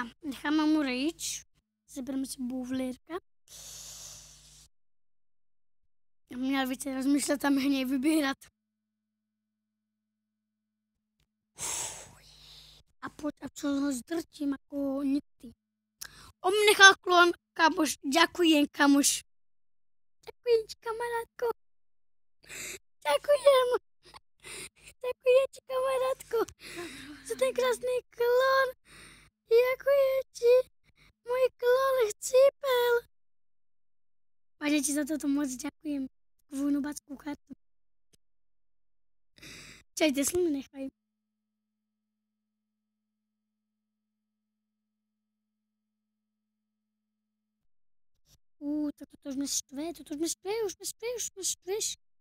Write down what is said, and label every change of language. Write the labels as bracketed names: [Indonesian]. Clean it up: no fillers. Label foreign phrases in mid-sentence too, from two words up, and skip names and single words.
[Czech] Necháme mu rage. Zebereme si Bowlerka. Měl více rozmýšlet a méně vybírat. A pojď, a co ho zdrtím jako nikdy. [Slovak] On nechal klon, kamoš. Ďakujem, kamoš. Ďakujem ti, kamarátko. Ďakujem. Ďakujem ti, kamarátko. Za ten krásný klon. Ďakujem ti. Môj klon chcípel. Vážne ti za toto moc ďakujem. [Czech] Takovou nubáckou kartu. [Slovak] Čaj, Teslu mi nechaj. Tak toto už mě štveš.